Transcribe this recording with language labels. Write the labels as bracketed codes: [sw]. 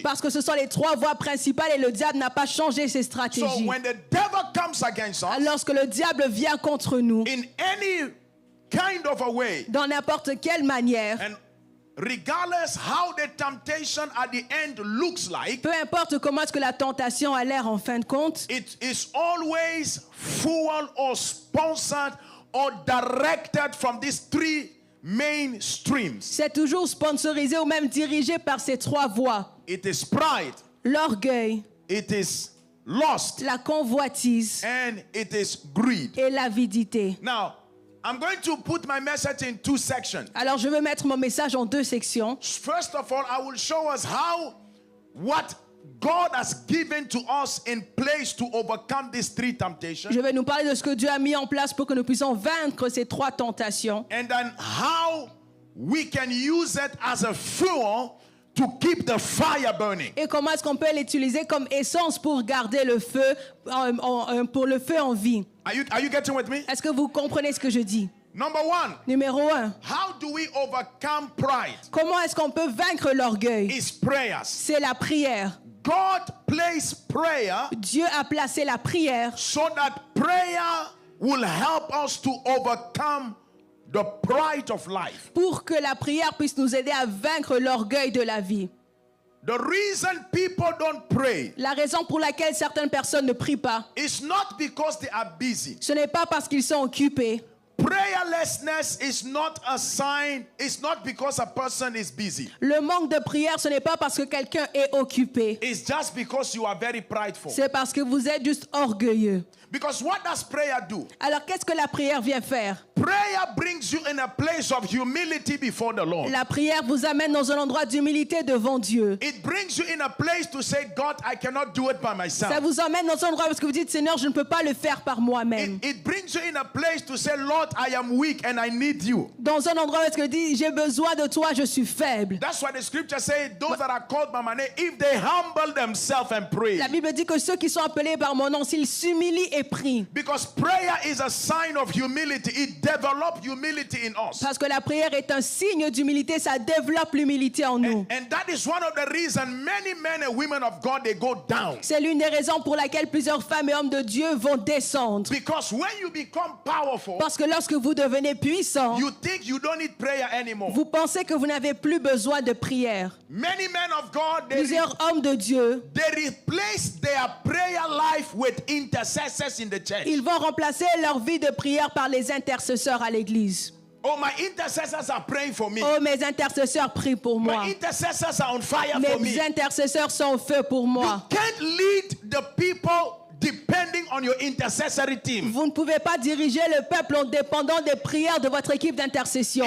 [fr] Parce que ce sont les 3 voies principales et le diable n'a pas changé ses [en] So [fr] stratégies. [en] when the devil comes against us, [fr] Lorsque le diable vient contre nous, [en] in any kind of a way, [fr] dans n'importe quelle manière, [en] and regardless how the temptation at the end looks like, [fr] peu importe comment est-ce que la tentation a l'air en fin de compte, [en] it is always fueled or sponsored or directed from these 3 main streams. [fr] c'est toujours sponsorisé ou même dirigé par ces 3 voies. [en] It is pride, [fr] L'orgueil, [en] it is lust, [fr] la convoitise [en] and it is greed. [fr] et l'avidité. [en] Now, I'm going to put my message in 2 sections. [fr] Alors je veux mettre mon message en 2 sections. [en] First of all, I will show us what God has given to us in place to overcome these 3 temptations. [fr] Je vais nous parler de ce que Dieu a mis en place pour que nous puissions vaincre ces 3 tentations. [en] And then how we can use it as a fuel to keep the fire burning. [fr] Et comment est-ce qu'on peut l'utiliser comme essence pour garder le feu, pour le feu en vie. [en] Are you getting with me? [fr] Est-ce que vous comprenez ce que je dis? [en] Number 1, [fr] Numéro 1, [en] how do we overcome pride? [fr] comment est-ce qu'on peut vaincre l'orgueil? [en] It's prayers. [fr] C'est la prière. [en] God placed prayer [fr] Dieu a placé la prière [en] so that prayer will help us to overcome the pride of life. [fr] pour que la prière puisse nous aider à vaincre l'orgueil de la vie. [en] The reason people don't pray [fr] La raison pour laquelle certaines personnes ne prient pas, [en] is not because they are busy. [fr] ce n'est pas parce qu'ils sont occupés. [en] Prayerlessness is not a sign, it's not because a person is busy. [fr] Le manque de prière, ce n'est pas parce que quelqu'un est occupé. [en] It's just because you are very prideful. [fr] C'est parce que vous êtes juste orgueilleux. [en] Because what does prayer do? [fr] Alors qu'est-ce que la prière vient faire? [en] Prayer brings you in a place of humility before the Lord. [fr] La prière vous amène dans un endroit d'humilité devant Dieu. [en] It brings you in a place to say, God, I cannot do it by myself. [fr] Ça vous emmène dans un endroit parce que vous dites, Seigneur, je ne peux pas le faire par moi-même. [en] It brings you in a place to say, Lord, I am weak and I need you. [fr] Dans un endroit où vous dites, j'ai besoin de toi, je suis faible. [en] That's why the scripture says, those that are called by my name, if they humble themselves and pray. [fr] La Bible dit que ceux qui sont appelés par mon nom, s'ils s'humilient et prient. [en] Because prayer is a sign of humility. It develops humility in us. [fr] Parce que la prière est un signe d'humilité, ça développe l'humilité en nous. [en] And that is one of the reasons many men and women of God, they go down. [fr] C'est l'une des raisons pour laquelle plusieurs femmes et hommes de Dieu vont descendre. [en] Because when you become powerful, [fr] Parce que lorsque vous devenez puissant, [en] you think you don't need prayer anymore. [fr] vous pensez que vous n'avez plus besoin de prière. [en] Many men of God, [fr] Plusieurs hommes de Dieu, [en] they replace their prayer life with intercessors in the church. [fr] ils vont remplacer leur vie de prière par les intercesseurs à l'église. [en] Oh, my intercessors are praying for me. [fr] Oh, mes intercesseurs prient pour moi. [en] My intercessors are on fire for [fr] Mes [en] me. [fr] intercesseurs sont au feu pour [en] You [fr] moi. [en] can't lead the people depending on your intercessory team. [fr] Vous ne pouvez pas diriger le peuple en dépendant des prières de votre équipe d'intercession.